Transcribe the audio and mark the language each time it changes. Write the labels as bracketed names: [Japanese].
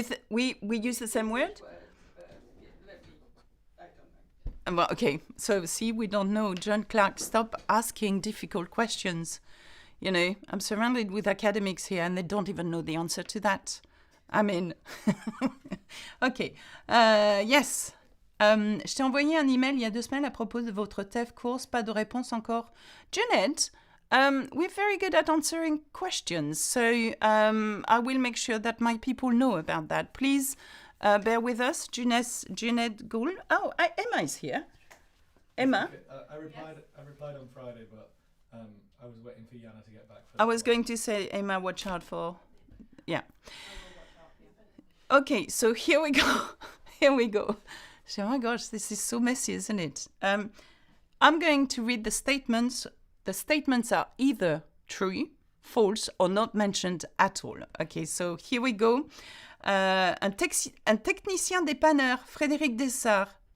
[English] We use the same word? Well, okay, so see, we don't know. John Clark, stop asking difficult questions. You know, I'm surrounded with academics here and they don't even know the answer to that. I mean, okay, yes. [French] Je t'ai envoyé un email il y a 2 semaines à propos de votre TEF course, pas de réponse encore. [English] Jeanette, we're very good at answering questions, so I will make sure that my people know about that. Please bear with us. Jeanette Gould. Oh, Emma is here. Emma? I replied on Friday, but I was waiting for Yana to get back. I was going to say, Emma, watch out for... Yeah. Okay, so here we go. Here we go. So, oh my gosh, this is so messy, isn't it? I'm going to read the statements. The statements are either true, false, or not mentioned at all. Okay, so here we go. [French] Un technicien dépanneur, Frédéric Dessart.